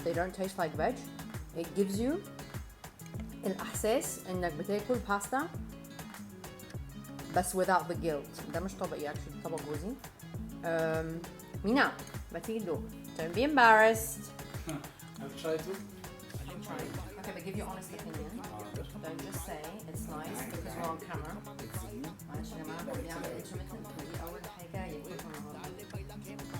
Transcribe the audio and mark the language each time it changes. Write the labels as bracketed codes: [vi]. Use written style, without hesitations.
[en] They don't taste like veg. It gives you [ar] الإحساس إنك بتاكل [en] pasta بس without the guilt. [ar] ده مش طبقي [en] actually [ar] طبق جوزي. Mina, ما تيجي تدوق. [en] Don't be embarrassed. I've tried to. I'm trying. Okay, but give your honest opinion. Don't just say it's nice because we're on camera. [ar] معلش يا جماعة اللي بيعمل intermittent ودي أول حاجة ياكلها النهاردة.